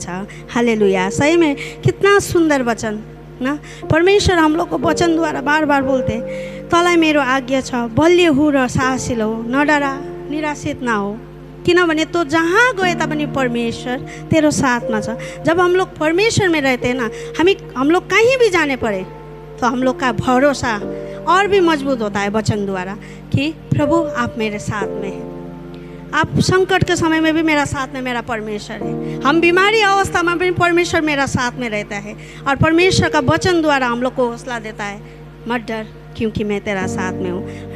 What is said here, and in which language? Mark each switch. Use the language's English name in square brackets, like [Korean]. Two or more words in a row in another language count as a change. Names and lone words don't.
[Hindi] हालेलुया। सही में कितना सुंदर वचन ना। परमेश्वर हम लोग को वचन द्वारा बार बार बोलते, [Nepali] तँलाई मेरो आज्ञा छ, बलियो हो र साहसिलो हो, न डरा निराशित न हो, किनभने तो जहाँ गए तापनि परमेश्वर तेरो साथमा छ। [Hindi] जब हम लोग परमेश्वर में रहते हैं ना, हम लोग कहीं भी जाने पड़े तो हम लोग का भरोसा और भी मजबूत होता है वचन द्वारा कि प्रभु आप मेरे साथ में हैं। आप संकट के समय में भी मेरा साथ में मेरा परमेश्वर है। हम बीमारी अवस्था में भी परमेश्वर मेरा साथ में रहता है और परमेश्वर का वचन द्वारा हम लोग को हौसला देता है, मत डर क्योंकि मैं तेरा साथ में हूँ।